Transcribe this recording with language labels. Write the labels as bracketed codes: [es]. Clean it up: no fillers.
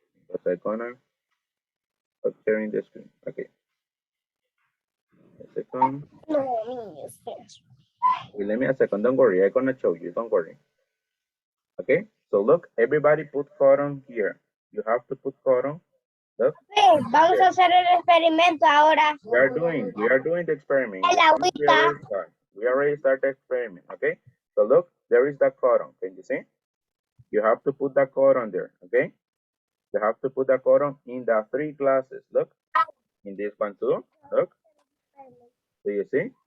[en] But I'm gonna stop sharing the screen. Okay. A second. [es] No, niños, espera. [en] Wait, let me a second. Don't worry. I'm gonna show you. Don't worry. Okay. So look, everybody put cotton here. You have to put cotton Look, [es] Vamos a hacer el experimento ahora. [en] we are doing the experiment. [es] El agüita. [en] We already started the experiment, okay? So look, there is the codon. Can you see? You have to put the codon there, okay? You have to put the codon in the 3 classes. Look, in this one too. Look, do you see?